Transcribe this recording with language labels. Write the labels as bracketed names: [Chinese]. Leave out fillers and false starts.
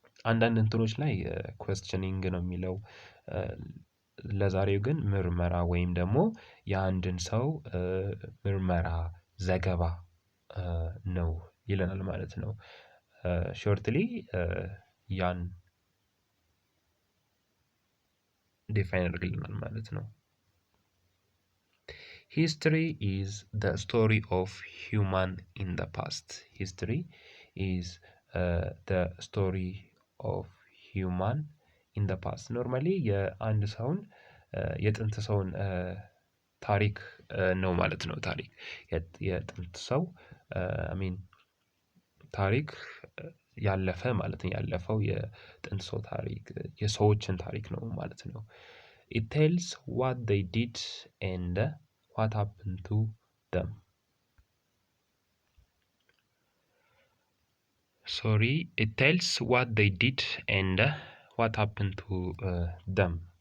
[Amharic] አንዳንድ እንትኖች ላይ ኩዌስችኒንግ ነው የሚለው። ለዛሬው ግን ምርመራ ወይም ደግሞ የአንድን ሰው ምርመራ ዘገባ ነው ይለናል ማለት ነው። ሾርትሊ ያን ዲፋይን አድርግልናል ማለት ነው። [English] History is the story of human in the past. History is the story of human in the past. [Amharic] Normally የአንድ ሰውን የጥንት ሰውን ታሪክ ነው ማለት ነው። ታሪክ የጥንት ሰው ታሪክ ያለፈ ማለት ነው። ያለፈው የጥንት ሰው ታሪክ የሰዎችን ታሪክ ነው ማለት ነው። [English] It tells what they did and what happened to them. It tells what they did and what happened to them.